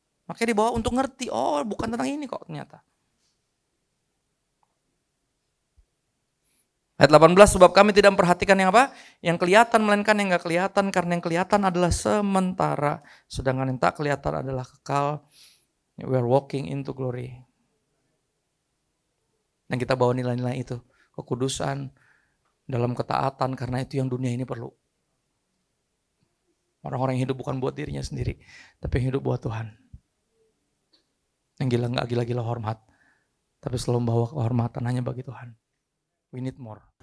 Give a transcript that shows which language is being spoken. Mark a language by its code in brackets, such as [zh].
[id] Makanya dibawa untuk ngerti, oh bukan tentang ini kok ternyata. Ayat 18, sebab kami tidak memperhatikan yang apa? Yang kelihatan, melainkan yang gak kelihatan. Karena yang kelihatan adalah sementara. Sedangkan yang tak kelihatan adalah kekal. [en] We are walking into glory. [id] Dan kita bawa nilai-nilai itu. Kekudusan, dalam ketaatan, karena itu yang dunia ini perlu. Orang-orang yang hidup bukan buat dirinya sendiri, tapi yang hidup buat Tuhan. Yang gila gak gila-gila hormat, tapi selalu membawa kehormatan hanya bagi Tuhan. [en] We need more.